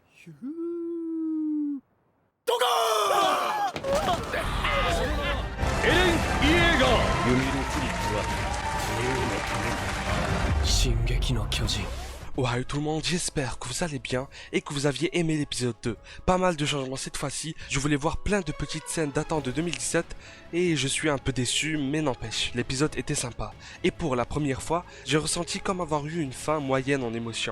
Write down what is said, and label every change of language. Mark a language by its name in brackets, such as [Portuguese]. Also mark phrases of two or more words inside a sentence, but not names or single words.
[Japanese] ドカーンエレン・イエーガー弓のプリッツは自由のため進撃の巨人 [French] Ouais tout le monde, j'espère que vous allez bien et que vous aviez aimé l'épisode 2. Pas mal de changements cette fois-ci, je voulais voir plein de petites scènes datant de 2017 et je suis un peu déçu mais n'empêche, l'épisode était sympa. Et pour la première fois, j'ai ressenti comme avoir eu une fin moyenne en émotion.